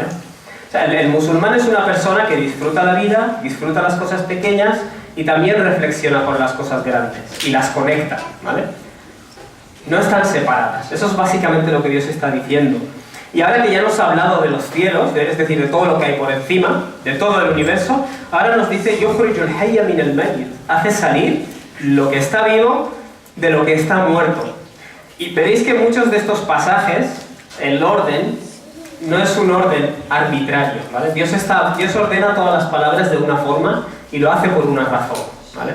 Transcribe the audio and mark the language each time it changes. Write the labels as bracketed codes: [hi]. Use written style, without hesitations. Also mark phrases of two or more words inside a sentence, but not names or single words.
[es] O sea, el musulmán es una persona que disfruta la vida, disfruta las cosas pequeñas y también reflexiona por las cosas grandes y las conecta, ¿vale? No están separadas. Eso es básicamente lo que Dios está diciendo. Y ahora que ya nos ha hablado de los cielos, es decir, de todo lo que hay por encima, de todo el universo, ahora nos dice [ar] يخرج الحي من الميت, [es] hace salir lo que está vivo de lo que está muerto. Y veréis que muchos de estos pasajes, el orden, no es un orden arbitrario, ¿vale? Dios ordena todas las palabras de una forma y lo hace por una razón, ¿vale?